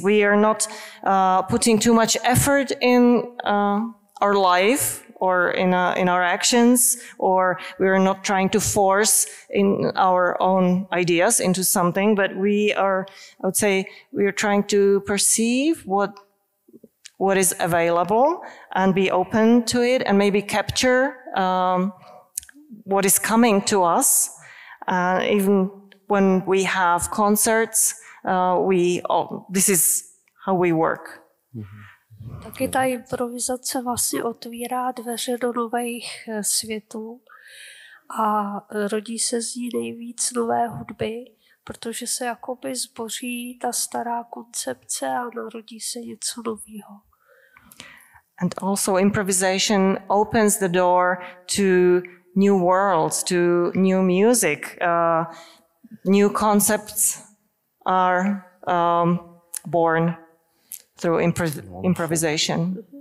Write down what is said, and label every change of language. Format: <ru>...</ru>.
<en>We are not putting too much effort in our life or in our actions, or we are not trying to force in our own ideas into something, but I would say, we are trying to perceive what is available and be open to it and maybe capture what is coming to us. Even when we have concerts, this is how we work.</en> <cs>Taky ta improvizace vlastně otvírá dveře do nových světů a rodí se z ní nejvíc nové hudby, protože se jakoby zboří ta stará koncepce a narodí se něco nového.</cs> <en>And also improvisation opens the door to new worlds, to new music. New concepts are born through improvisation.</en>